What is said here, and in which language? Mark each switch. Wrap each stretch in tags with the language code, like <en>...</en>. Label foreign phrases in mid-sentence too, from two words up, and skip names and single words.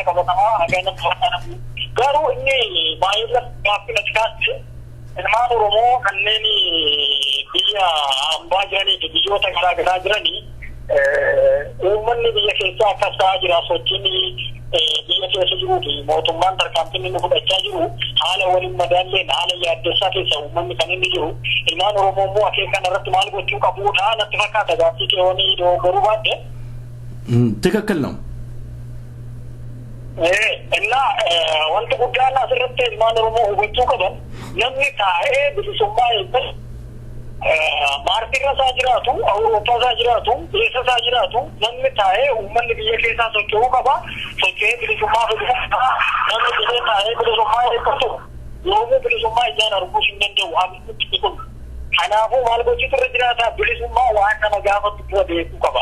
<om>qabatamaa hagaa nama garuu inni baay'ee gaaffii natti kaase ilmaan Oromoo kanneen biyya hambaa jiranii biyyoota garaagaraa jiranii uummanni biyya keessaa akkas ta'aa jira sochiin biyya keessa jiruufi mootummaan tarkaanfii inni fudhachaa jiru haala waliin madaalleen haala yaaddessaa keessa uummanni kan inni jiru ilmaan Oromoo immoo akeekan irratti maal gochuu qabuudha natti fakkaata gaaffii keewwanii dogoggoruu baadde.</om> <am>ትክክል ነው</am> <om>እና wanti guddaan asirratti ilmaan Oromoo hubachuu qaban namni taa'ee bilisummaa eebbas maartirra isaa jiraatu Awurooppaa isaa jiraatu eessa isaa jiraatu namni taa'ee uummanni biyya keessaa socho'uu qaba socho'ee bilisummaa fiduu namni jedhee taa'ee bilisummaa eebbatu yoomuu bilisummaa ijaan arguu hin danda'u hamitti kun kanaafuu maal gochuutu irra jiraata bilisummaa waan nama gaafatu dura beekuu qaba.</om>